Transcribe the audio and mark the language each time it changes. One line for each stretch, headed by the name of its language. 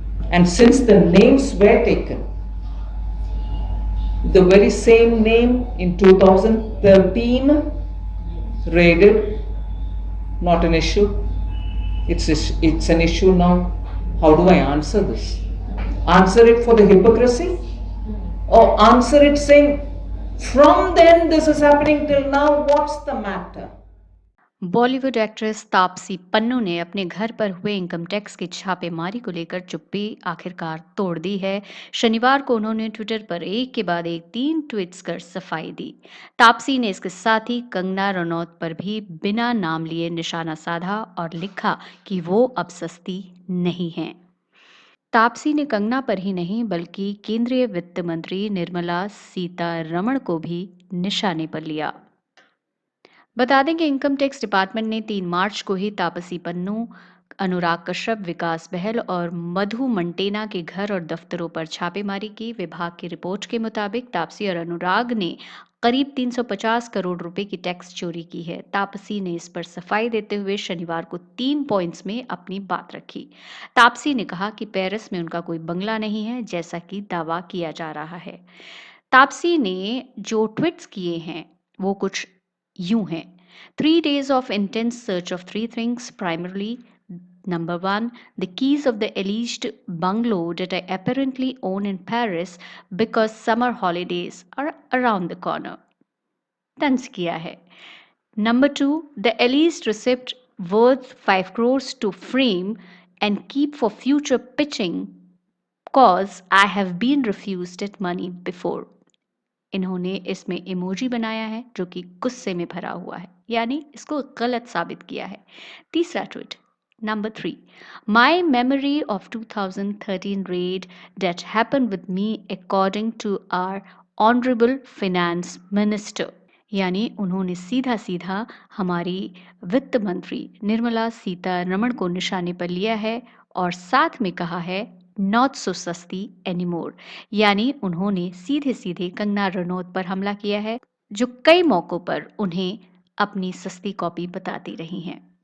English: And since the names were taken, the very same name in 2013 raided, not an issue. It's an issue now. How do I answer this? Answer it for the hypocrisy? Or answer it saying, from then this is happening till now, what's the matter?
Hindi: Bollywood actress Taapsee Pannu ने अपने घर पर हुए income tax की छापेमारी को लेकर चुप्पी आखिरकार तोड़ दी है। शनिवार को उन्होंने ट्विटर पर एक के बाद एक 3 ट्वीट्स कर सफाई दी। तापसी ने इसके साथ ही कंगना रनौत पर भी बिना नाम लिए निशाना साधा और लिखा कि वो अब सस्ती नहीं हैं। तापसी ने कंगना पर ही नहीं बल्कि केंद्रीय वित्त मंत्री निर्मला सीतारमण को भी निशाने पर लिया। बता दें कि इनकम टैक्स डिपार्टमेंट ने 3 मार्च को ही तापसी पन्नू, अनुराग कश्यप, विकास बहल और मधु मंटेना के घर और दफ्तरों पर छापेमारी की। विभाग की रिपोर्ट के मुताबिक तापसी और अनुराग ने करीब 350 करोड़ रुपए की टैक्स चोरी की है। तापसी ने इस पर सफाई देते हुए शनिवार को 3 पॉइंट्स में अपनी बात रखी। तापसी ने कहा कि पेरिस में उनका कोई बंगला नहीं है, जैसा कि दावा किया जा रहा है। तापसी ने जो ट्वीट्स किए हैं वो कुछ यूं हैं।
English: 3 days of intense search of 3 things, primarily number 1, the keys of the alleged bungalow that I apparently own in Paris because summer holidays are around the corner.
Hindi: तंज किया है।
English: Number 2, the alleged receipt worth 5 crores to frame and keep for future pitching cause I have been refused it money before.
Hindi: इन्होंने इसमें emoji बनाया है जो कि गुस्से में भरा हुआ है, यानी इसको गलत साबित किया है। तीसरा tweet,
English: number 3, my memory of 2013 raid that happen with me according to our honourable finance minister,
Hindi: यानी उन्होंने सीधा सीधा हमारी वित्त मंत्री निर्मला सीतारमण को निशाने पर लिया है और साथ में कहा है
English: not so सस्ती anymore,
Hindi: यानी उन्होंने सीधे सीधे कंगना रनौत पर हमला किया है जो कई मौकों पर उन्हें अपनी सस्ती कॉपी बताती रही हैं।